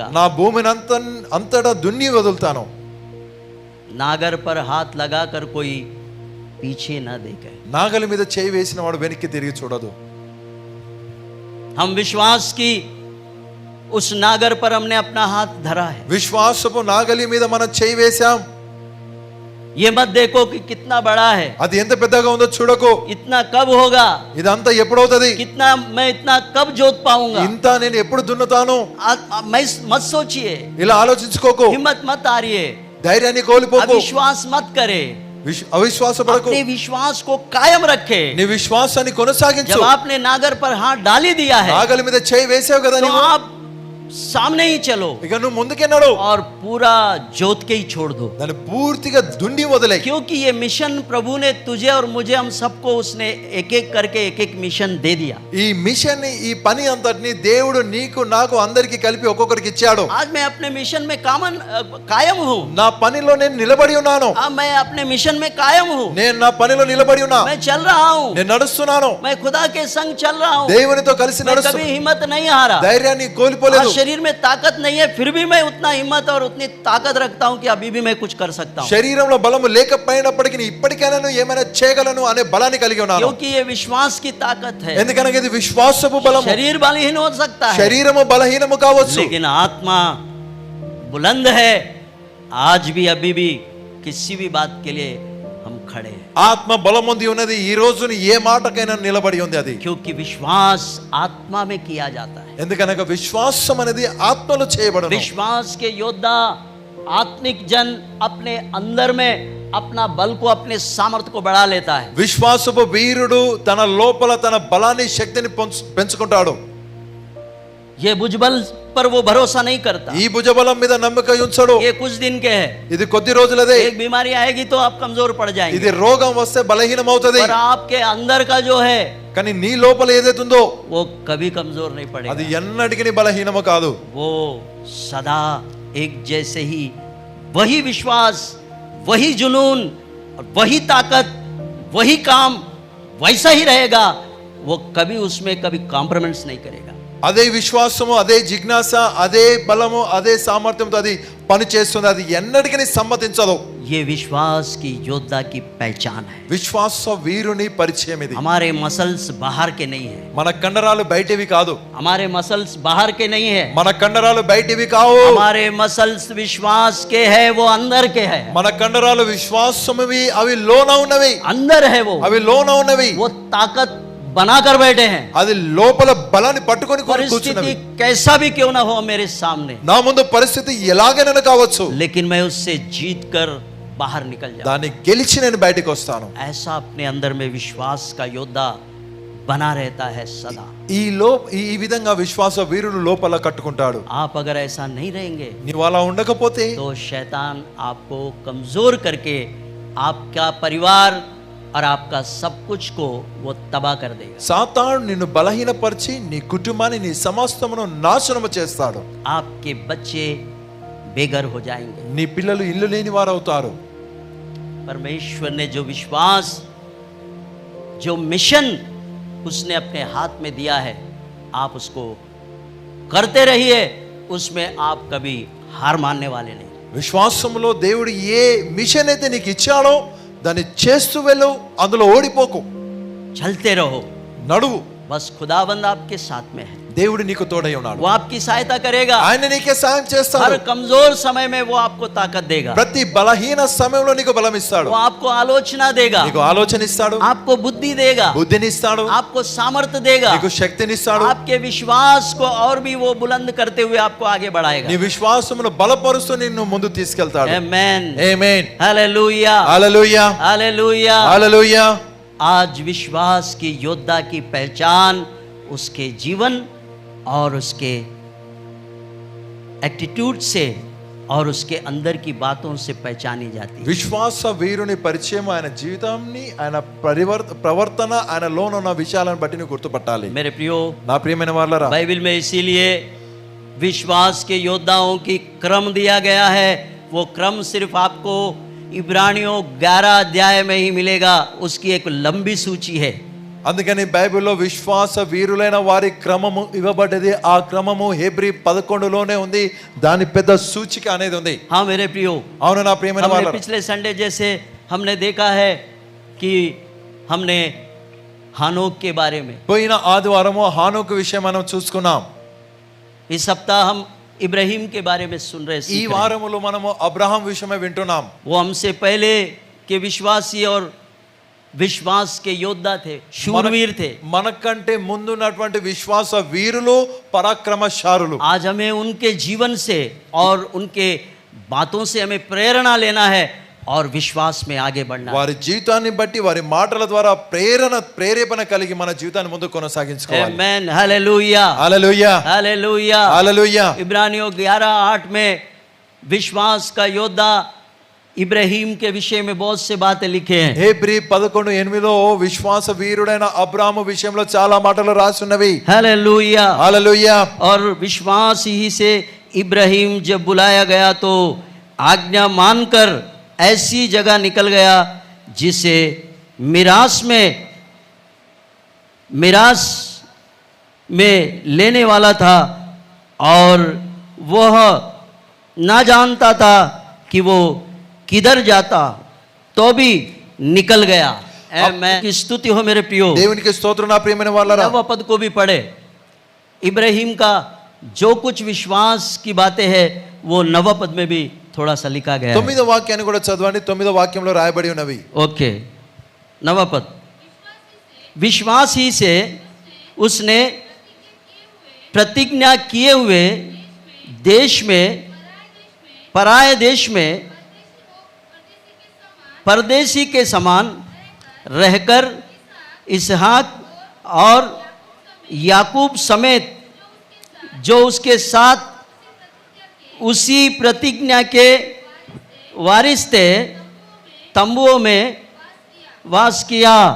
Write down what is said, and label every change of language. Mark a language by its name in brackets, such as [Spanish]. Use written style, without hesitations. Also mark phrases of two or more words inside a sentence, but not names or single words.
[Telugu] నా భూమిని అంతటా దున్ని వదులుతాను. [Hindi] नागर पर हाथ लगाकर कोई पीछे ना देखे। [Telugu] నాగలి మీద చేయి వేసిన వాడు వెనక్కి తిరిగి చూడదు. [Hindi] हम विश्वास की उस नागर पर हमने अपना हाथ धरा है। [Telugu] విశ్వాసపు నాగలి మీద మనం చేయి వేశాం. [Hindi] ये मत देखो कि कितना बड़ा है, [Telugu] అది ఎంత పెద్దగా ఉందో చూడకు. [Hindi] इतना कब होगा, [Telugu] ఇదంతా ఎప్పుడవుతుంది, [Hindi] कितना मैं इतना कब जोत पाऊंगा। [Telugu] ఇంత నేను ఎప్పుడు దున్నుతాను, [Hindi] मैं मत सोचिए, [Telugu] ఇలా ఆలోచించుకోకు. [Hindi] हिम्मत मत हारिए, [Telugu] ధైర్యాన్ని కోల్పోకు. [Hindi] अविश्वास मत करे, [Telugu] అవిశ్వాసపడకు. [Hindi] अपने विश्वास को कायम रखे। [Telugu] నీ విశ్వాసాన్ని కొనసాగించు. [Hindi] जब आपने नागर पर हाथ डाली दिया है [Telugu] నాగలి మీద చేయి వేసావు కదా [Hindi] तो [Telugu] నీవు, [Hindi] आप सामने ही चलो [Telugu] ఇక నువ్వు ముందుకెన్నాడు. [Hindi] और पूरा जोत के ही छोड़ दो, [Telugu] దాన్ని పూర్తిగా దుండి వదిలే. [Hindi] क्योंकि ये मिशन प्रभु ने तुझे और मुझे हम सबको उसने एक एक करके एक एक मिशन दे दिया। [Telugu] ఈ మిషన్ ఈ పని అంతటిని దేవుడు నీకు నాకు అందరికి కలిపి ఒక్కొక్కరికి ఇచ్చాడు. [Hindi] आज मैं अपने मिशन में कायम हूँ, [Telugu] నా పనిలో నేను నిలబడి ఉన్నాను. [Hindi] मैं अपने मिशन में कायम हूँ, [Telugu] నేను నా పనిలో నిలబడి ఉన్నా. [Hindi] मैं चल रहा हूँ, [Telugu] నేను నడుస్తున్నాను. [Hindi] मैं खुदा के संग चल रहा हूँ, [Telugu] దేవునితో కలిసి [Hindi] मैं कभी [Telugu] నడుస్తున్నా. [Hindi] हिम्मत नहीं हारा। [Telugu] ధైర్యాన్ని కోల్పోలేదు. [Hindi] शरीर में ताकत नहीं है, फिर भी मैं उतना हिम्मत और उतनी ताकत रखता हूँ कि अभी भी मैं कुछ कर सकता हूँ, [Telugu] శరీరంలో బలము లేకపోయినప్పటికీ ఇప్పటికైనా నువ్వు ఏమైనా చేయగలను అనే బలాన్ని కలిగి ఉన్నాను. [Hindi] क्योंकि ये विश्वास की ताकत है। [Telugu] ఎందుకనగా ఇది విశ్వాసపు బలము. [Hindi] शरीर बलहीन हो सकता है, [Telugu] శరీరము బలహీనము కావచ్చు, [Hindi] लेकिन आत्मा बुलंद है। आज भी अभी भी किसी भी बात के लिए हम खड़े हैं, [Telugu] ఆత్మ బలముంది ఉన్నది. ఈ రోజున ఏ మాటకైనా నిలబడి ఉంది అది. [Hindi] क्योंकि विश्वास आत्मा में किया जाता है। [Telugu] ఎందుకనగా విశ్వాసం అనేది ఆత్మలో చేయబడును. [Hindi] विश्वास के योद्धा आत्मिक जन अपने अंदर में अपना बल को, अपने सामर्थ्य को बढ़ा लेता है। [Telugu] విశ్వాసపు వీరుడు తన లోపల తన బలాన్ని శక్తిని పెంచుకుంటాడు. [Hindi] ये भुजबल पर वो भरोसा नहीं करता, [Telugu] ఈ భుజబలం మీద నమ్మకం ఉంచడు. [Hindi] ये कुछ दिन के है, [Telugu] ఇది కొద్ది రోజులదే. [Hindi] एक बीमारी आएगी तो आप कमजोर पड़ जाएंगे, [Telugu] ఇది రోగం వస్తే బలహీనం అవుతది. [Hindi] पर आपके अंदर का जो है [Telugu] కానీ నీ లోపల ఏదైతే ఉందో [Hindi] वो कभी कमजोर नहीं पड़ेगा, [Telugu] అది ఎన్నటికీ బలహీనము కాదు. [Hindi] वो सदा एक जैसे ही वही विश्वास, वही जुनून और वही ताकत, वही काम वैसा ही रहेगा। वो कभी उसमें कभी कॉम्प्रोमाइज नहीं करेगा। [Telugu] అదే విశ్వాసము, అదే జిజ్ఞాస, అదే బలము, అదే సామర్థ్యంతో అది పని చేస్తుంది. అది ఎన్నటికీ సమ్మతించదు. [Hindi] ये विश्वास की योद्धा की पहचान है। [Telugu] విశ్వాస వీరుని పరిచయం ఇది. [Hindi] हमारे मसल्स बाहर के नहीं है, [Telugu] మన కండరాలు బయటివి కాదు. [Hindi] हमारे मसल्स बाहर के नहीं है, [Telugu] మన కండరాలు బయటివి కావు. [Hindi] हमारे मसल्स विश्वास के है, वो अंदर के है, [Telugu] మన కండరాలు విశ్వాసమువి, అవి లోన ఉన్నవి. [Hindi] अंदर है वो [Telugu] అవి లోన ఉన్నవి. [Hindi] वो ताकत बनाकर बैठे हैं। [Telugu] అది లోపల బలాన్ని పట్టుకొని [Hindi] परिस्थिति [Telugu] కూర్చున్నవి. [Hindi] कैसा भी क्यों ना हो मेरे सामने, [Telugu] నా ముందు పరిస్థితి ఎలాగైనా కావచ్చు, [Hindi] लेकिन मैं उससे जीत कर बाहर निकल जाऊं। [Telugu] దాన్ని గెలిచి నేను బయటికి వస్తాను. [Hindi] ऐसा अपने अंदर में विश्वास का योद्धा बना रहता है सदा। [Telugu] ఈ విధంగా విశ్వాస వీరుడు లోపల కట్టుకుంటాడు. [Hindi] आप अगर ऐसा नहीं रहेंगे [Telugu] నీవు అలా ఉండకపోతే [Hindi] तो शैतान आपको कमजोर करके आपका परिवार और आपका सब कुछ को वो तबाह कर देगा। [Telugu] సాతాను నిన్ను బలహీనపరిచి నీ కుటుంబాన్ని, నీ సమస్తమును నాశనము చేస్తాడు. [Hindi] आपके बच्चे बेघर हो जाएंगे। [Telugu] నీ పిల్లలు ఇల్లు లేని వారు అవుతారు. [Hindi] परमेश्वर ने जो विश्वास, जो मिशन उसने अपने हाथ में दिया है, आप उसको करते रहिए, उसमें आप कभी हार मानने वाले नहीं। [Telugu] విశ్వాసంలో దేవుడు ఏ మిషన్ అయితే నీకు ఇచ్చాడో దాన్ని చేస్తూ వెళ్ళు, అందులో ఓడిపోకు, [Hindi] चलते रहो, [Telugu] నడువు. [Hindi] बस खुदाबंद आपके साथ में है, [Telugu] దేవుడు నీకు తోడై ఉన్నాడు, [Hindi] वो आपकी सहायता करेगा, [Telugu] ఆయన నీకే సాయం [Hindi] हर [Telugu] చేస్తాడు. [Hindi] कमजोर समय में वो आपको ताकत देगा, [Telugu] ప్రతి బలహీన సమయంలో నీకు బలం ఇస్తాడు, [Hindi] वो आपको आलोचना देगा, [Telugu] నీకు ఆలోచన ఇస్తాడు, [Hindi] आपको बुद्धि देगा, [Telugu] బుద్ధిని ఇస్తాడు, [Hindi] आपको सामर्थ्य देगा, [Telugu] నీకు శక్తిని ఇస్తాడు, [Hindi] आपके विश्वास को और भी वो बुलंद करते हुए आपको आगे बढ़ाएगा. [Telugu] నీ విశ్వాసమును బలపరుస్తూ నిన్ను ముందు తీసుకెళ్తాడు. [Hindi] आमेन, [Telugu] ఆమేన్. [Hindi] हालेलुया, [Telugu] హల్లెలూయా, [Hindi] हालेलुया. [Telugu] హల్లెలూయా. [Hindi] आज विश्वास की योद्धा की पहचान उसके जीवन और उसके एटीट्यूड से और उसके अंदर की बातों से पहचानी जाती है. [Telugu] విశ్వాస వీరుని పరిచయం ఆయన జీవితాన్ని, ఆయన ప్రవర్తన, ఆయన లోనున్న విషయాలను బట్టి నువ్వు గుర్తుపట్టాలి. [Hindi] मेरे प्रियो, [Telugu] నా ప్రియమైన వాళ్ళరా, [Hindi] बाइबल में इसीलिए विश्वास के योद्धाओं की क्रम दिया गया है. वो क्रम सिर्फ आपको इब्रानियों 11 अध्याय में ही मिलेगा, उसकी एक लंबी सूची है. [Telugu] అందుకని బైబిల్లో విశ్వాస వీరులైన వారి క్రమము ఇవ్వబడ్డది. ఆ క్రమము హెబ్రీ 11లోనే ఉంది, దాని పెద్ద సూచిక అనేది ఉంది. [Hindi] हाँ मेरे प्रियो, [Telugu] అవును నా ప్రియమైన [Hindi] हमने [Telugu] వాళ్ళరా, [Hindi] पिछले संडे जैसे हमने देखा है कि हमने हानोक के बारे में, [Telugu] పోయిన ఆదివారము హానోకు విషయం మనం చూసుకున్నాం. [Hindi] इस सप्ताह हम इब्राहिम के बारे में सुन रहे [Telugu] ఈ [Hindi] सीख रहे हैं. [Telugu] వారములో మనము అబ్రహాం విషయమే వింటున్నాం. [Hindi] वो हमसे पहले के विश्वासी और विश्वास के योद्धा थे, शूरवीर थे. [Telugu] మనకంటే ముందున్నటువంటి విశ్వాస వీరులు, పరాక్రమశాలులు. [Hindi] आज हमें उनके जीवन से और उनके बातों से हमें प्रेरणा लेना है और विश्वास में आगे बढ़ना है. [Telugu] వారి జీవితాన్ని బట్టి, వారి మాటల ద్వారా ప్రేరేపణ కలిగి మన జీవితాన్ని ముందు కొనసాగించుకోవాలి. [Hindi] आमेन, हालेलुया, [Telugu] హల్లెలూయా, [Hindi] हालेलुया. [Telugu] హల్లెలూయా. [Hindi] इब्रानियों 11:8 में विश्वास का योद्धा इब्राहिम के विषय में बहुत से बातें लिखे हैं. [Telugu] హెబ్రీ 11:8లో విశ్వాస వీరుడైన అబ్రాహాము విషయంలో చాలా మాటలు రాసి ఉన్నవి. [Hindi] हालेलुया. [Telugu] హల్లెలూయా. [Hindi] और विश्वास ही से इब्राहिम जब बुलाया गया तो आज्ञा मानकर ऐसी जगह निकल गया जिसे मिरास में लेने वाला था, और वह ना जानता था कि वो किधर जाता, तो भी निकल गया. आमेन की स्तुति हो मेरे प्रियो. [Telugu] దేవునికి స్తోత్రం నా ప్రియమైన వాళ్ళరా. [Hindi] नव पद को भी पढ़े. इब्राहिम का जो कुछ विश्वास की बातें हैं वो नव पद में भी थोड़ा सा लिखा गया है. [Telugu] 9వ వాక్యాన్ని కూడా చదవండి. 9వ వాక్యంలో రాయబడి ఉన్నవి. [Hindi] ओके, नव पद. विश्वास ही से उसने प्रतिज्ञा किए हुए देश में, पराये देश में परदेशी के समान रहकर इसहाक और याकूब समेत जो उसके साथ उसी प्रतिज्ञा के वारिस थे, तंबुओं में वास किया.